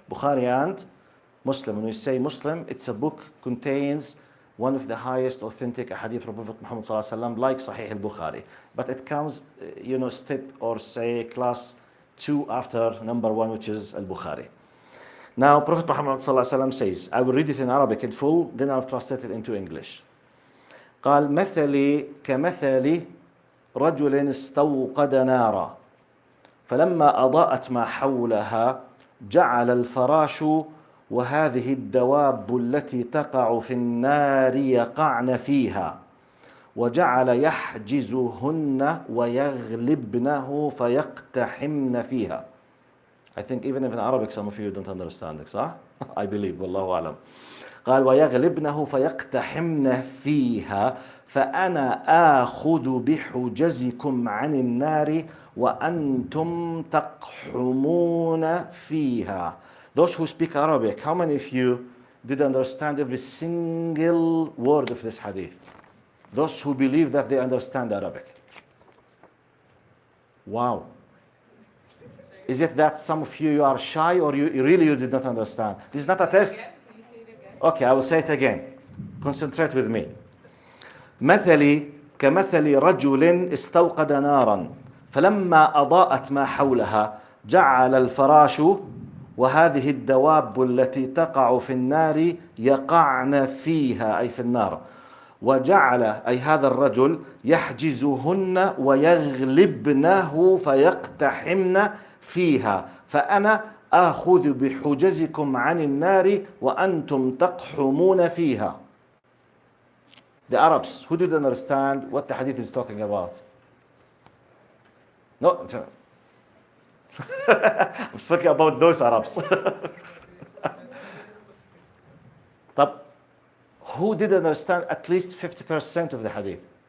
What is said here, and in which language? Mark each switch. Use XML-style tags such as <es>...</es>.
<en>Bukhari and Muslim. When we say Muslim, it's a book contains one of the highest authentic hadith from Prophet Muhammad ﷺ, like Sahih al-Bukhari. But it comes, step or say class 2 after number 1, which is al-Bukhari. Now, Prophet Muhammad ﷺ says, I will read it in Arabic in full, then I'll translate it into English.</en> <ar>قال مثلي كمثل رجل استوقد نارا فلما أضاءت ما حولها جعل الفراش وهذه الدواب التي تقع في النار يقعن فيها وجعل يحجزهن ويغلبنه فيقتحمن فيها.</ar> <en>I think even if in Arabic some of you don't understand it,</en> <ar>صح?</ar> <en>I believe,</en> <ar>والله أعلم. قال ويغلبنه فيقتحمن فيها فأنا آخذ بحجزكم عن النار وأنتم تقحمون فيها.</ar> <en>Those who speak Arabic, how many of you did understand every single word of this hadith? Those who believe that they understand Arabic. Wow. Is it that some of you are shy or you did not understand? This is not a test. Okay, I will say it again. Concentrate with me.</en> <ar>مثلي كمثل رجل استوقد نارا فلما أضاءت ما حولها جعل الفراش وهذه الدواب التي تقع في النار يقعن فيها أي في النار وجعل أي هذا الرجل يحجزهن ويغلبنه فيقتحمن فيها فأنا آخذ بحجزكم عن النار وأنتم تقحمون فيها.</ar> <en>The Arabs, who did understand what the hadith is talking about? No. I'm speaking about those Arabs. طب, who did understand at least 50% of the hadith?</en>